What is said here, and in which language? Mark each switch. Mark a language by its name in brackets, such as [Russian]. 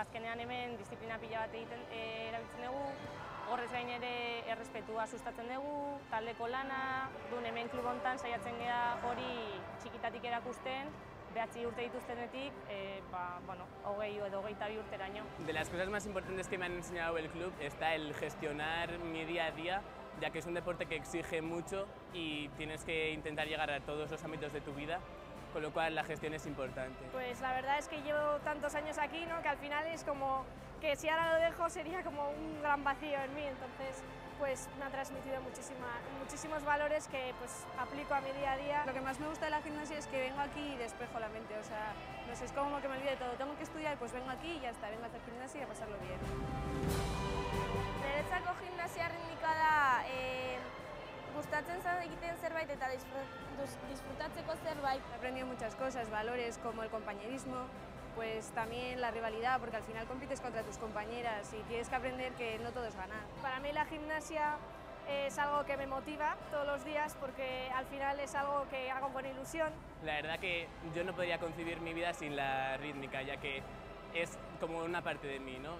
[Basque] Azkenean hemen disiplina pila bat erabiltzen dugu, horrez gain ere errespetua sustatzen dugu, taldeko lana, dun hemen klub hontan saiatzen gea hori txikitatik erakusten, 9 urte dituztenetik, bueno, 20 edo 22 urteraino. [Spanish] De las cosas más importantes que me han enseñado el club está el gestionar mi día a día, ya que es un deporte que exige mucho y tienes que intentar llegar a todos los ámbitos de tu vida, con lo cual la gestión es importante. Pues la verdad es que llevo tantos años aquí, ¿no?, que al final es como que si ahora lo dejo sería como un gran vacío en mí, entonces pues me ha transmitido muchísimos valores que pues aplico a mi día a día. Lo que más me gusta de la gimnasia es que vengo aquí y despejo la mente, o sea, no sé, es como que me olvide de todo. Tengo que estudiar, pues vengo aquí y ya está, vengo a hacer gimnasia y a pasarlo bien. [Basque] Niretzako gimnasia ritmika da, gustatzen zan egiten zerbait eta disfrutatzeko zerbait. [Spanish] He aprendido muchas cosas, valores como el compañerismo, pues también la rivalidad, porque al final compites contra tus compañeras y tienes que aprender que no todo es ganar. Para mí la gimnasia es algo que me motiva todos los días porque al final es algo que hago con ilusión. La verdad que yo no podría concebir mi vida sin la rítmica, ya que es como una parte de mí, ¿no?